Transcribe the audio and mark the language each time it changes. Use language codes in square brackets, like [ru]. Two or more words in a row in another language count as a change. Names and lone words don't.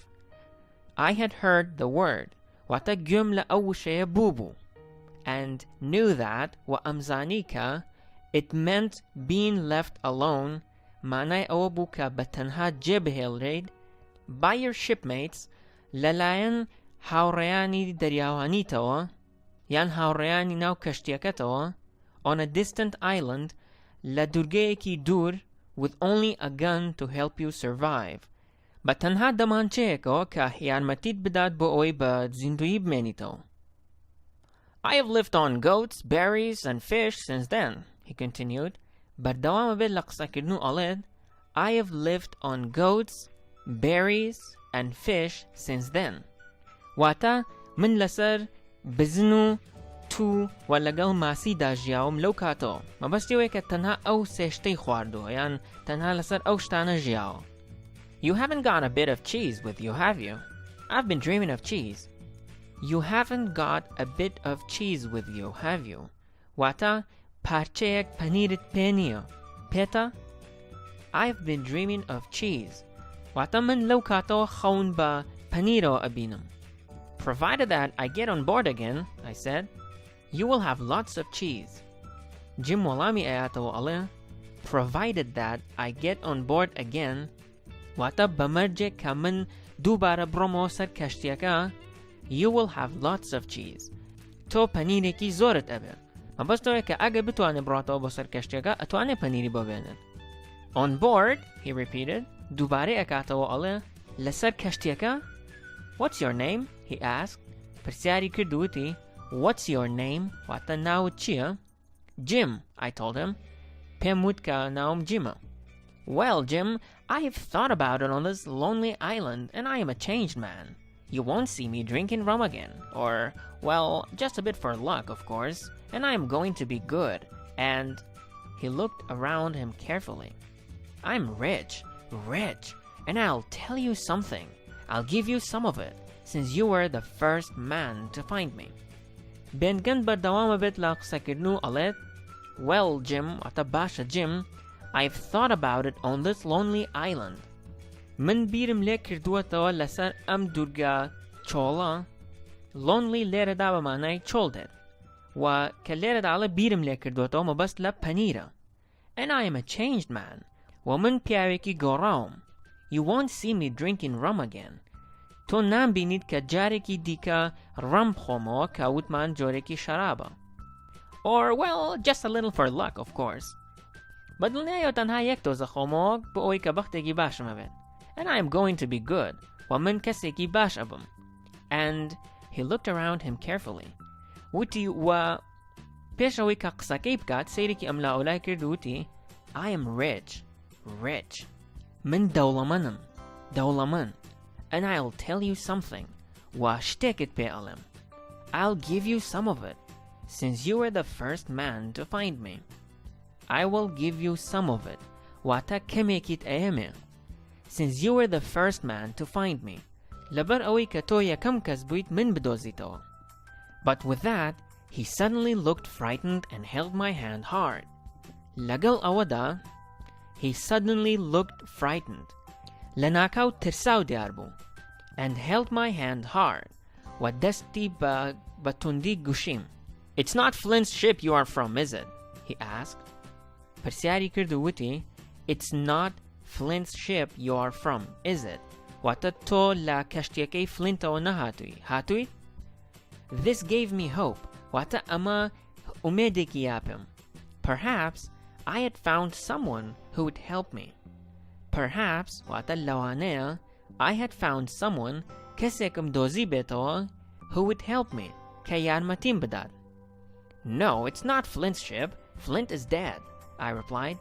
[en] I had heard the word [ckb] واتە گوێم لە ئەو وشەیە بوو [en] and knew that وەئەمزانی [ckb] کە [en] it meant being left alone [ckb] مانای ئەوە بوو کە بەتەنها جێبهێڵرێیت [en] by your shipmates [ckb] لەلایەن هاوڕێیانی دەریاوانیتەوە یان هاوڕێیانی ناو کەشتیەکەتەوە [en] on a distant island [ckb] لە دوورگەیەکی دوور [en] with only a gun to help you survive [ckb] بە تەنها دەمانچەیەکەوە کە یارمەتیت بدات بۆ ئەوەی بە زیندویی بمێنیتەوە. [en] I have lived on goats, berries and fish since then, he continued. [ckb] بەردەوامە بێت لە قسەکردن و ئەڵێت [en] I have lived on goats, berries and fish since then. [ckb] واتە من لەسەر بزن و تو و لەگەڵ ماسیدا ژیاوم لەو کاتەوە مەبەستیەوەی کە تەنها ئەو سێشتەی خواردووە یان تەنها لەسەر ئەو شتانە ژیاوە. [en] You haven't got a bit of cheese with you, have you? I've been dreaming of cheese. You haven't got a bit of cheese with you, have you? [ckb] واتە پارچەیەک پەنیرت پێ نییە پێتە؟ [en] I've been dreaming of cheese. [ckb] واتە من لەو کاتەوە خەون بە پەنیرەوە ئەبینم. [en] Provided that I get on board again, I said, you will have lots of cheese. Jim [ckb] وەڵامی ئەیاتەوە ئەڵێ [en] provided that I get on board again [ckb] واتە بەمەرجێک کە من دووبارە بڕۆمەوە سەر کەشتیەکە [en] you will have lots of cheese. [ckb] تۆ پەنیرێکی زۆرت ئەبێ مەبەستەوەی کە ئەگە بتوانێت بڕاتەوە بۆ سەر کەشتیەکە ئەتوانێت پەنیری بۆ بێنێت. [en] On board, he repeated. [ckb] دووبارەی ئەکاتەوە ئەڵێ لەسەر کەشتیەکە [en] What's your name? He asked. [ckb] پرسیاری کرد وتی [en] What's your name? [ckb] واتە ناوت چییە؟ [en] Jim, I told him. [ckb] پێم وت کە ناوم جیمە. [en] Well, Jim, I've thought about it on this lonely island and I am a changed man. You won't see me drinking rum again. Or, well, just a bit for luck, of course. And I am going to be good. And he looked around him carefully. I'm rich. And I'll tell you something. I'll give you some of it, since you were the first man to find me. [ckb] بێنگەن بەردەوامە بێت لە قسەکردن و ئەڵێت [en] Well, Jim, [ckb] واتە باشە [en] Jim, I've thought about it on this lonely island. [ckb] من بیرم لێ کردووەتەوە لەسەر ئەم دوورگە چۆڵە lonely لێرەدا بە مانای چۆڵ دێت و کە لێرەدا ئەڵێ بیرم لێ کردووەتەوە مەبەست لە پەنیرە. [en] And I am a changed man. [ckb] ومن پیاوێکی گۆڕاوم. [en] You won't see me drinking rum again. [ckb] تۆ نامبینیت کە جارێکی دیکە ڕەم بخۆمەوە کە وتمان جۆرێکی شەرابە. [en] Or, well, just a little for luck, of course. [ckb] بەدڵنیایەوە تەنها یەک دۆزە خۆمەوە بۆ ئەوەی کە بەختێکی باشم ئەبێت. [en] And I am going to be good. [ckb] ومن کەسێکی باش ئەبم. [en] And he looked around him carefully. [ckb] وتی و پێش ئەوەی کە قسەکەی بکات سەیرێکی ئەملاوەلای کرد وتی [en] I am rich. [ckb] من دەوڵەمەند. [en] And I'll tell you something. [ckb] و شتێکت پێ ئەڵێم. [en] I'll give you some of it, since you were the first man to find me. I will give you some of it. [ckb] واتە کەمێکیت ئەیەمێ. [en] Since you were the first man to find me. [ckb] لەبەر ئەوەی کە تۆ یەکەم کەس بوویت من بدۆزیتەوە. [en] But with that, he suddenly looked frightened and held my hand hard. [ckb] لەگەڵ ئەوەدا [en] he suddenly looked frightened. [ckb] لەناکاو ترساو دیار بوو. [en] And held my hand hard. [ckb] و دەستی بە توندی گوشیم. [en] It's not Flint's ship you are from, is it? He asked. [ckb] پرسیاری کرد و وتی [en] It's not Flint's ship you are from, is it? [ckb] واتە تۆ لە کەشتیەکەی فلینتەوە نەهاتووی. [en] هاتووی؟ This gave me hope. [ckb] واتە ئەمە ئومێدێکی یاپم. [en] Perhaps I had found someone who would help me. Perhaps [ckb] واتە لەوانەیە [en] I had found someone [ckb] کەسێکم دۆزی بێتەوە [en] who would help me [ckb] کە یارمەتیم بدات. [en] No, it's not Flint's ship. Flint is dead, I replied.